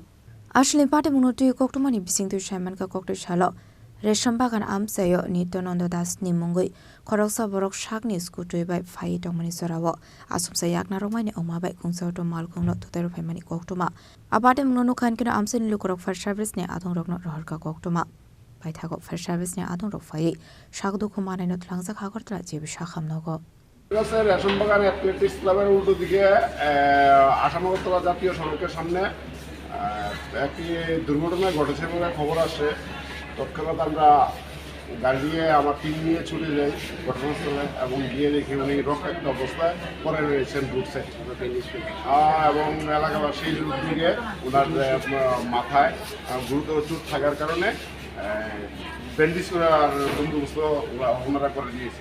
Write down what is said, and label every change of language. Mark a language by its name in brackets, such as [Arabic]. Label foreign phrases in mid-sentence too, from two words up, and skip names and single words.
[Kok Borok] Asli Patimwng tu Koktwma ni bising tu Reshambagan Koktisalo Reshambagan Amchaio ni mungui Khoroksa borok shakni Scooty bai Phaiwi tongmani sorawo asumsa Naruk Manya Wngma bai Khungsa auto Malkhung no Thwitai Phaiwi Koktwma Patimwng no khan kino Amchaio Lukorok [English] fire service [Kok Borok] ni Adongrok no Lahar Koktwma Paithago [English] fire service [Kok Borok] ni Adongrok Phaiwi sago Dukhomankha no Twlangjakha kortla jibi Sakahm Nogo [Bangla] রেশমবাগান অ্যাথলেটিক্স ক্লাবের উল্টো দিকে আসামগতলা জাতীয় সড়কের সামনে একটি দুর্ঘটনা ঘটেছে বলে খবর আসে। তৎক্ষণাৎ আমরা গাড়ি দিয়ে আমার টিম নিয়ে ছুটে যাই ঘটনাস্থলে এবং গিয়ে দেখি উনি রক্তাক্ত অবস্থায় পরে রয়েছেন বুটসে এবং এলাকাবাসীর উদ্যোগে ওনার মাথায় গুরুতর চোট থাকার কারণে ব্যান্ডেজ করার বন্দোবস্ত ওনারা করে দিয়েছে।